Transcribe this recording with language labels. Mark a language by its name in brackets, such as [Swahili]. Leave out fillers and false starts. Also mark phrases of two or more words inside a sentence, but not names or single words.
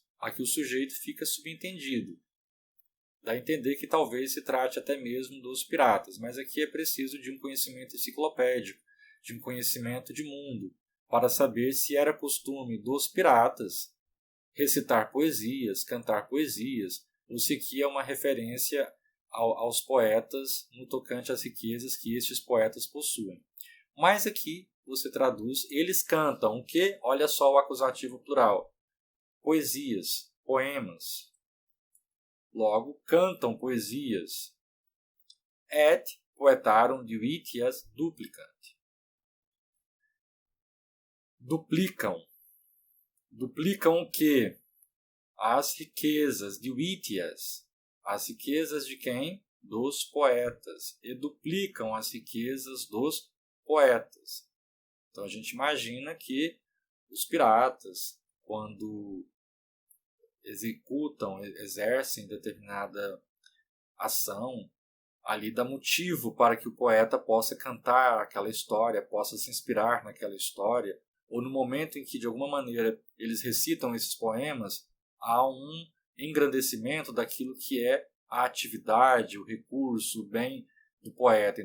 [Portuguese] Aqui o sujeito fica subentendido. Dá a entender que talvez se trate até mesmo dos piratas, mas aqui é preciso de um conhecimento enciclopédico, de um conhecimento de mundo, para saber se era costume dos piratas recitar poesias, cantar poesias, ou se aqui é uma referência aos poetas no tocante às riquezas que estes poetas possuem. Mas aqui você traduz, eles cantam o quê? Olha só o acusativo plural. Poesias, poemas. Logo, cantam poesias. [Latin] Et poetarum divitias duplicant. [Portuguese] Duplicam. Duplicam o quê? As riquezas, divitias. As riquezas de quem? Dos poetas. E duplicam as riquezas dos poetas. Então a gente imagina que os piratas, quando executam, exercem determinada ação, ali dá motivo para que o poeta possa cantar aquela história, possa se inspirar naquela história, ou no momento em que, de alguma maneira, eles recitam esses poemas, há um engrandecimento daquilo que é a atividade, o recurso, o bem do poeta.